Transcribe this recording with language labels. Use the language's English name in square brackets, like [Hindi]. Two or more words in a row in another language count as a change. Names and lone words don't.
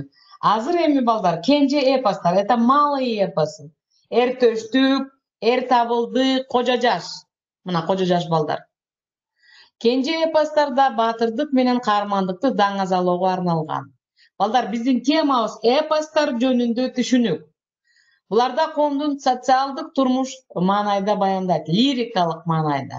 [Kyrgyz] Азыр эми балдар, кенже эпостар, [Russian] это малые эпосы. [Kyrgyz] Эртөштүк, эр табылды, кожо жаш. Мына кожо жаш балдар. Кенже эпостарда батырдык менен каармандыкты даңазалоого арналган. Балдар, биздин темабыз эпостар жөнүндө түшүнүк. Буларда коомдун социалдык турмуш маанайда баяндайт, лирикалык маанайда.